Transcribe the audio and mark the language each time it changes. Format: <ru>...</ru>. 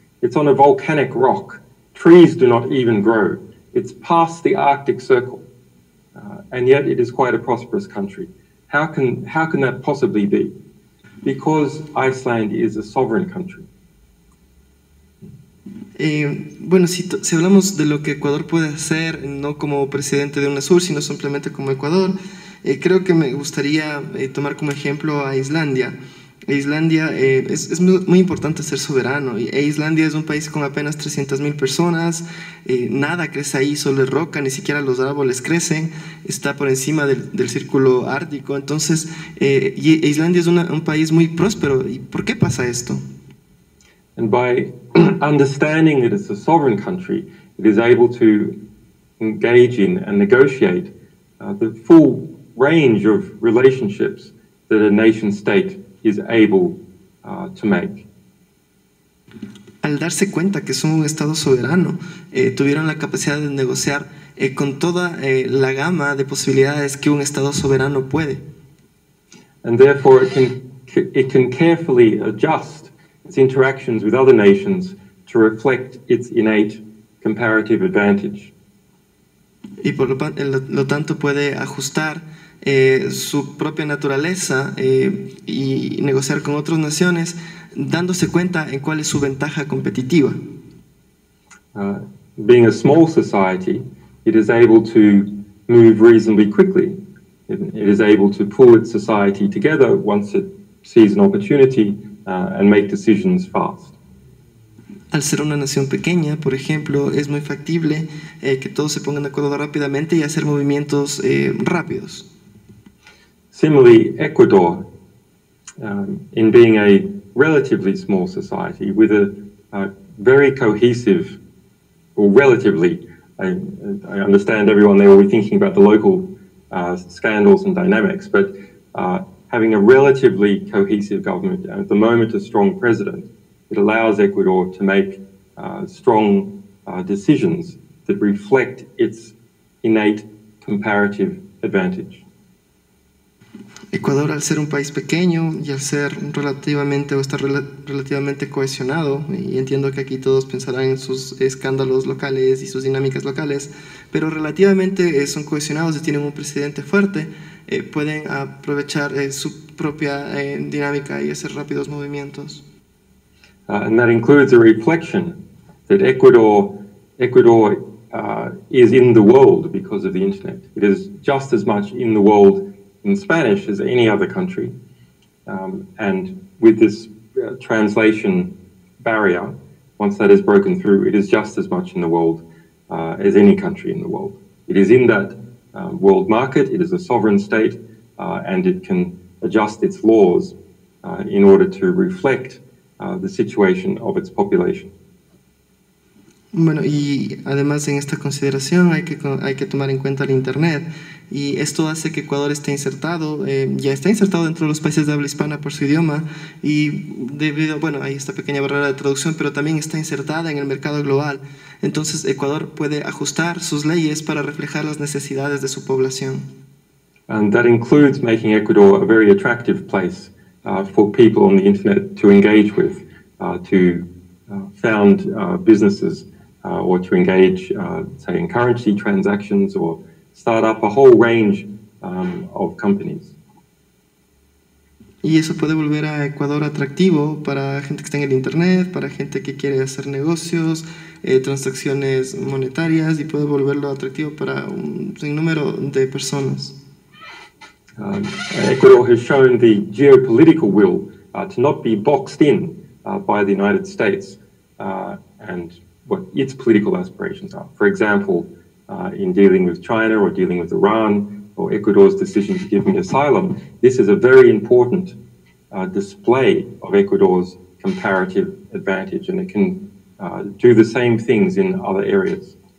<en>It's on a volcanic rock. Trees do not even grow. It's past the Arctic Circle, and yet it is quite a prosperous country. How can that possibly be? Because Iceland is a sovereign country.</en> <es>Bueno, si hablamos de lo que Ecuador puede hacer, no como presidente de UNASUR, sino simplemente como Ecuador, creo que me gustaría tomar como ejemplo a Islandia. Islandia es muy importante ser soberano, e Islandia es un país con apenas 300.000 personas, nada crece ahí, solo es roca, ni siquiera los árboles crecen, está por encima del círculo ártico. Entonces Islandia es un país muy próspero. ¿Y por qué pasa esto?</es> <en>And by understanding that it's a sovereign country, it is able to engage in and negotiate the full range of relationships that a nation state is able to make.</en> <es>Al darse cuenta que son un estado soberano, tuvieron la capacidad de negociar con toda la gama de posibilidades que un Estado soberano puede.</es> <en>And therefore it can carefully adjust its interactions with other nations to reflect its innate comparative advantage.</en> <es>Y por lo tanto puede ajustar su propia naturaleza y negociar con otras naciones, dándose cuenta en cuál es su ventaja competitiva.</es> <en>Being a small society, it is able to move reasonably quickly. It is able to pull its society together once it sees an opportunity and make decisions fast.</en> <es>Al ser una nación pequeña, por ejemplo, es muy factible que todos se pongan de acuerdo rápidamente y hacer movimientos rápidos.</es> <en>Similarly, Ecuador, in being a relatively small society with a very cohesive, or relatively, I understand everyone there will be thinking about the local scandals and dynamics, but having a relatively cohesive government, and at the moment a strong president, it allows Ecuador to make strong decisions that reflect its innate comparative advantage.</en> <es>Ecuador, al ser un país pequeño y al ser relativamente o estar relativamente cohesionado, y entiendo que aquí todos pensarán en sus escándalos locales y sus dinámicas locales, pero relativamente son cohesionados y tienen un presidente fuerte, pueden aprovechar su propia dinámica y hacer rápidos movimientos.</es> <en>And that includes a reflection that Ecuador is in the world because of the internet. It is just as much in the world in Spanish as any other country. And with this translation barrier, once that is broken through, it is just as much in the world as any country in the world. It is in that world market, it is a sovereign state, and it can adjust its laws in order to reflect the situation of its population.</en> <es>Bueno, y además en esta consideración hay que tomar en cuenta el Internet, y esto hace que Ecuador esté insertado, ya está insertado dentro de los países de habla hispana por su idioma, y debido, bueno, hay esta pequeña barrera de traducción, pero también está insertada en el mercado global. Entonces Ecuador puede ajustar sus leyes para reflejar las necesidades de su población.</es> <en>And that includes making Ecuador a very attractive place for people on the internet to engage with, to found businesses, or to engage, say, in currency transactions, or start up a whole range of companies.</en> <es>Y eso puede volver a Ecuador atractivo para gente que está en el Internet, para gente que quiere hacer negocios, transacciones monetarias, y puede volverlo atractivo para un sinnúmero de personas.</es> <en>Ecuador has shown the geopolitical will to not be boxed in by the United States and what its political aspirations are. For example, in dealing with China or dealing with Iran, or Ecuador's decision to give me asylum, this is a very important display of Ecuador's comparative advantage, and it can do the same things in other areas.</en>